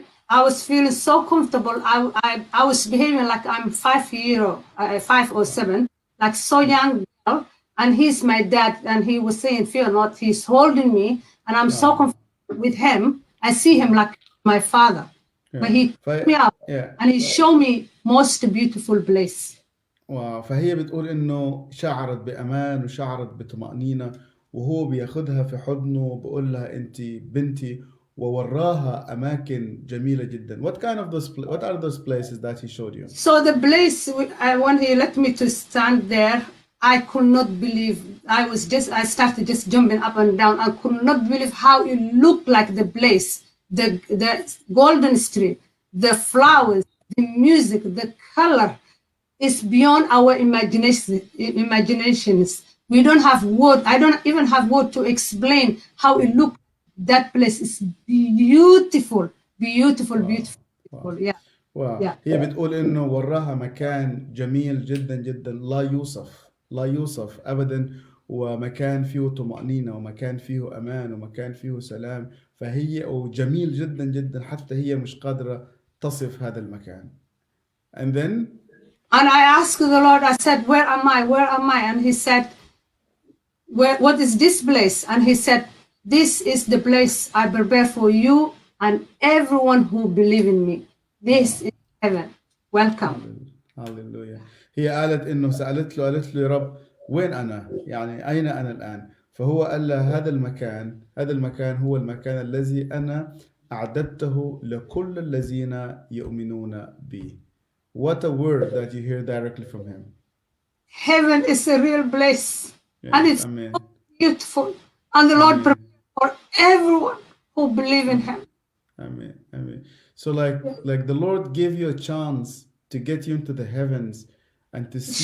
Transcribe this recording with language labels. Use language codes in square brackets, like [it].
[en] I was feeling so comfortable. I was behaving like I'm 5 or 7, like so young girl. And he's my dad, and he was saying, "Fear not." He's holding me, and I'm so comfortable with him. I see him like my father, but he took me up and he showed me most beautiful place. [ar] فهي بتقول انه شعرت بامان وشعرت بطمأنينة وهو بياخدها في حضنه وبقول لها انت بنتي، ووراها اماكن جميلة جدا. [en] What are those places that he showed you? So the place when he let me to stand there, I could not believe. I started just jumping up and down. I could not believe how it looked like the place, the golden street, the flowers, the music, the color is beyond our imaginations. We don't have word. I don't even have word to explain how it looked. That place is beautiful, beautiful, beautiful. Yeah. [ar] هي بتقول انه وراها مكان جميل جدا جدا، لا يوصف، لا يوصف ابدا، ومكان فيه طمأنينة ومكان فيه امان ومكان فيه سلام. فهي وجميل جدا جدا حتى هي مش قادرة تصف هذا المكان. [en] And I asked the Lord, I said, where am I? Where am I? And he said, what is this place? And he said, this is the place I prepare for you and everyone who believe in me. This is heaven. Welcome. [ar] هاليلويا. هي قالت انه قالت له يا رب وين انا؟ يعني اين انا الان؟ فهو قال لها هذا المكان هو المكان الذي انا اعددته لكل الذين يؤمنون بي. [en] What a word that you hear directly from him. Heaven is a real place. Yes, and it's amen. so beautiful. And the Lord prepared for everyone who believe in him. Amen. Amen. So like the Lord gave you a chance to get you into the heavens and to see